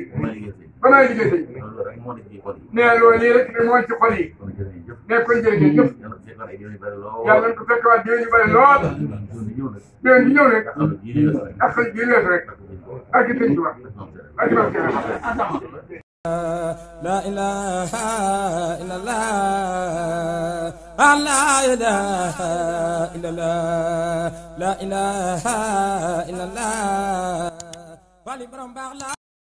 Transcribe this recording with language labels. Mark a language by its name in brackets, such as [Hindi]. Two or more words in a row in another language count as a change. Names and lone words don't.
[Wolof] ma liggéey sëñ. ba may liggéey sëñ. loolu rek moo nekk ci xol yi. nee loolu lii rek moo ci xol yi. kon jërëjëf. nee kon jërëjëf jëf. yàlla ko fekkoon ay déwén yu bëri lool. yàlla nañ ko fekkewaat déwén yu bëri lool. déwén di ñëw rek. ak xel ji lees rek. ak ci sëñ Tuubaa. ak ci barke [Arabic] لا إله إلا الله لا إله إلا الله لا إله إلا الله